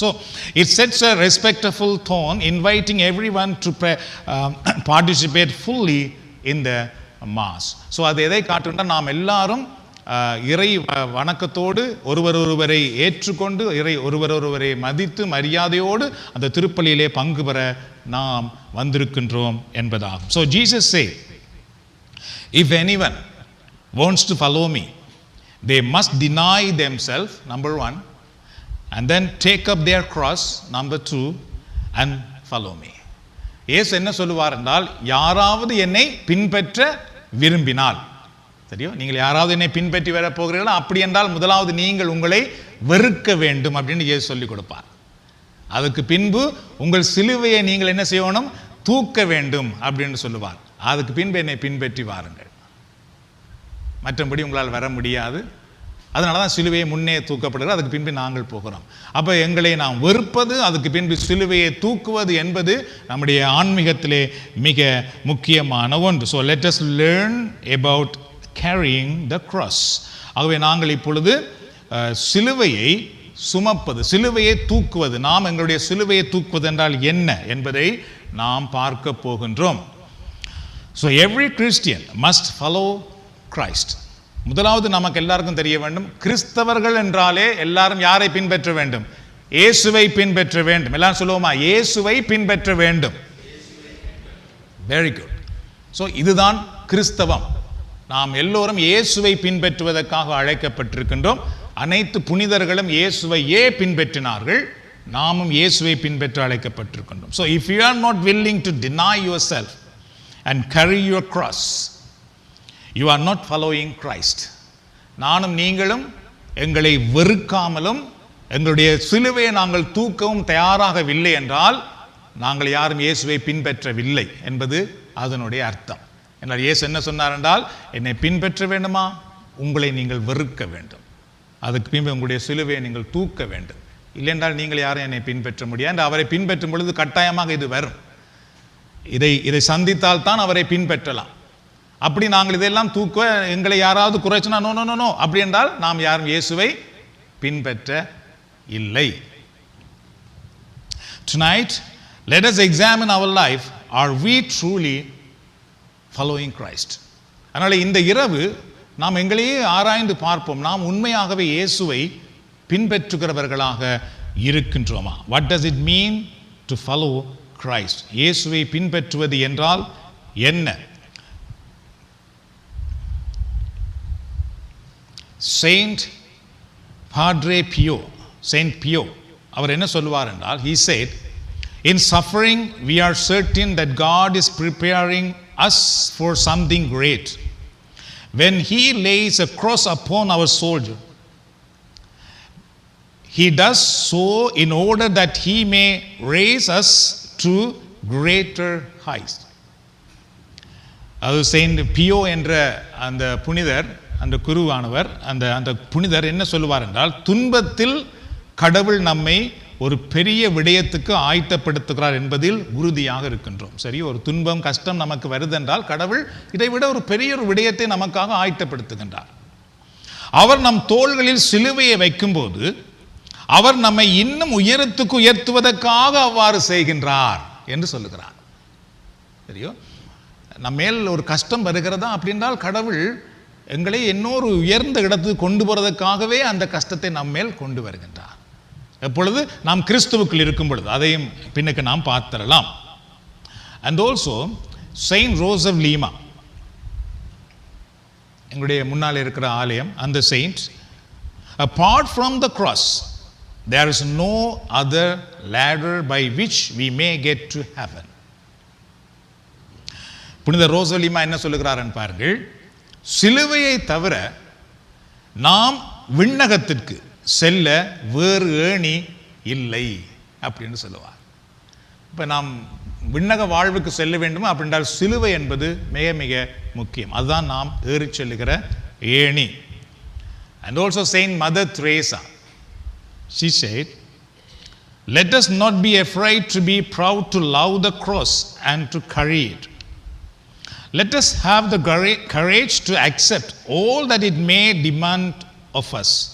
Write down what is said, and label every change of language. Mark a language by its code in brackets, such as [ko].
[en] So it sets a respectful tone, inviting everyone to participate fully in the mass. [ta] So அது எதை காட்டுகின்றால் நாம் எல்லாரும் இறை வணக்கத்தோடு ஒருவரை ஏற்றுக்கொண்டு ஒருவரை மதித்து மரியாதையோடு அந்த திருப்பலியிலே பங்கு பெற நாம் வந்திருக்கின்றோம் என்பதாகும். [en] So Jesus said, if anyone wants to follow me, they must deny themselves, number 1, and then take up their cross, number 2, and follow me. [ta] இயேசு என்ன சொல்லுவார் என்றால், யாராவது என்னை பின்பற்ற விரும்பினால், சரியோ, நீங்கள் யாராவது என்னை பின்பற்றி வர போகிறீர்களோ அப்படி என்றால் முதலாவது நீங்கள் உங்களை வெறுக்க வேண்டும் அப்படின்னு இயேசு சொல்லிக் கொடுப்பார். அதுக்கு பின்பு உங்கள் சிலுவையை நீங்கள் என்ன செய்யணும், தூக்க வேண்டும் அப்படின்னு சொல்லுவார். அதுக்கு பின்பு என்னை பின்பற்றி வாருங்கள், மற்றபடி உங்களால் வர முடியாது. அதனால தான் சிலுவையை முன்னே தூக்கப்படுகிறது, அதுக்கு பின்பு நாங்கள் போகிறோம். அப்போ எங்களை நாம் வெறுப்பது, அதுக்கு பின்பு சிலுவையை தூக்குவது என்பது நம்முடைய ஆன்மீகத்திலே மிக முக்கியமான ஒன்று. [en] So let us learn about carrying the cross. [ta] ஆகவே நாங்கள் இப்பொழுது சிலுவையை சுமப்பது, சிலுவையை தூக்குவது, நாம் எங்களுடைய சிலுவையை தூக்குவது என்றால் என்ன என்பதை நாம் பார்க்க போகின்றோம். [en] So every Christian must follow Christ. [ta] முதலாவது நமக்கு எல்லாருக்கும் தெரிய வேண்டும், கிறிஸ்தவர்கள் என்றாலே எல்லாரும் யாரை பின்பற்ற வேண்டும், இயேசுவை பின்பற்ற வேண்டும். எல்லாரும் சொல்லுவோமா, இயேசுவை பின்பற்ற வேண்டும். [en] Very good. [ta] ஸோ இதுதான் கிறிஸ்தவம். நாம் எல்லோரும் இயேசுவை பின்பற்றுவதற்காக அழைக்கப்பட்டிருக்கின்றோம். அனைத்து புனிதர்களும் இயேசுவையே பின்பற்றினார்கள், நாமும் இயேசுவை பின்பற்ற அழைக்கப்பட்டிருக்கின்றோம். [en] So if you are not willing to deny yourself and carry your cross, you are not following Christ. [ta] நானும் நீங்களும் எங்களை வெறுக்காமலும் எங்களுடைய சிலுவையை நாங்கள் தூக்கவும் தயாராகவில்லை என்றால் நாங்கள் யாரும் இயேசுவை பின்பற்றவில்லை என்பது அதனுடைய அர்த்தம். என்றால் இயேசு என்ன சொன்னார் என்றால், என்னை பின்பற்ற வேண்டுமா, உங்களை நீங்கள் வெறுக்க வேண்டும், அதுக்கு பின்பு உங்களுடைய சிலுவையை நீங்கள் தூக்க வேண்டும், இல்லை என்றால் நீங்கள் யாரும் என்னை பின்பற்ற முடியாது. அவரை பின்பற்றும் பொழுது கட்டாயமாக இது வரும். இதை சந்தித்தால் தான் அவரை பின்பற்றலாம். அப்படி நாங்கள் இதெல்லாம் தூக்க எங்களை யாராவது குறைச்சினா [en] no no no no [ta] அப்படி என்றால் நாம் யாரும் இயேசுவை பின்பற்ற இல்லை. [en] Tonight, let us examine our life. Are we truly following Christ? [ta] அதனால் இந்த இரவு நாம் எங்களையே ஆராய்ந்து பார்ப்போம். நாம் உண்மையாகவே இயேசுவை பின்பற்றுகிறவர்களாக இருக்கின்றோமா? [en] What does it mean to follow Christ? [ta] இயேசுவை பின்பற்றுவது என்றால் என்ன? [en] Saint Padre Pio, Saint Pio, [ta] அவர் என்ன சொல்வார் என்றால், [en] he said, in suffering we are certain that God is preparing us for something great. When he lays a cross upon our soldier, he does so in order that he may raise us to greater heights. [ta] அது Saint Pio என்ற அந்த புனிதர், அந்த குருவானவர், அந்த புனிதர் என்ன சொல்லுவார் என்றால், துன்பத்தில் கடவுள் நம்மை ஒரு பெரிய விடயத்துக்கு ஆயத்தப்படுத்துகிறார் என்பதில் உறுதியாக இருக்கின்றோம். சரி, ஒரு துன்பம் கஷ்டம் நமக்கு வருதென்றால் கடவுள் இதைவிட ஒரு பெரிய ஒரு விடயத்தை நமக்காக ஆயத்தப்படுத்துகின்றார். அவர் நம் தோள்களில் சிலுவையை வைக்கும்போது அவர் நம்மை இன்னும் உயரத்துக்கு உயர்த்துவதற்காக அவ்வாறு செய்கின்றார் என்று சொல்லுகிறார். சரியோ, நம்ம மேல் ஒரு கஷ்டம் வருகிறதா அப்படின்றால் கடவுள் எங்களை இன்னொரு உயர்ந்த இடத்துக்கு கொண்டு போறதுக்காகவே அந்த கஷ்டத்தை நம்ம மேல் கொண்டு வருகின்றார். எப்பொழுது நாம் கிறிஸ்துவுக்குள் இருக்கும் பொழுது, அதையும் பின்னுக்கு நாம் பார்த்தரலாம். [en] and also Saint Rose of Lima, [ta] எங்களுடைய முன்னால் இருக்கிற ஆலயம், அந்த [en] Saint, apart from the cross there is no other ladder by which we may get to heaven. [ta] புனித ரோஸ் ஆஃப் லீமா என்ன சொல்லுகிறார் பாருங்கள், சிலுவையை தவிர நாம் விண்ணகத்திற்கு செல்ல வேறு ஏணி இல்லை அப்படின்னு சொல்லுவார். இப்போ நாம் விண்ணக வாழ்வுக்கு செல்ல வேண்டுமா அப்படின்றால் சிலுவை என்பது மிக மிக முக்கியம். அதுதான் நாம் ஏறி செல்லுகிற ஏணி. [en] And also Saint Mother Teresa, she said, let us not be afraid to be proud to love the cross and to carry it. Let us have the courage to accept all that it may demand of us.